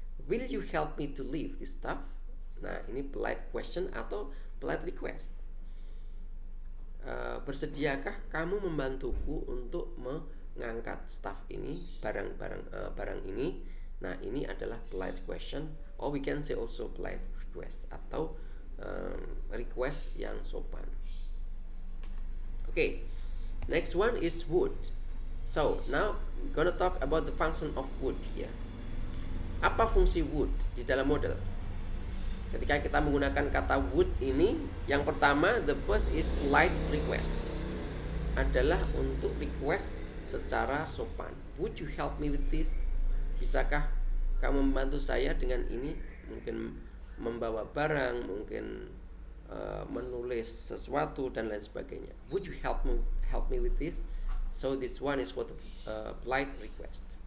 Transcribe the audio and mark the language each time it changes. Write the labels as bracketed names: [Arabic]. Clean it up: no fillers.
[English] Will you help me to leave this stuff? [Indonesian] Nah, ini polite question atau polite request. Bersediakah kamu membantuku untuk mengangkat staff ini, barang ini? Nah, ini adalah polite question, [English] or we can say also polite request, [Indonesian] atau request yang sopan. [English] Okay, next one is would. So now we're gonna talk about the function of would here. [Indonesian] Apa fungsi would di dalam model? Ketika kita menggunakan kata would ini, yang pertama, [English] the first is polite request, [Indonesian] adalah untuk request secara sopan. [English] Would you help me with this? [Indonesian] Bisakah kamu membantu saya dengan ini? Mungkin membawa barang, mungkin menulis sesuatu dan lain sebagainya. [English] Would you help me with this? So this one is what polite request.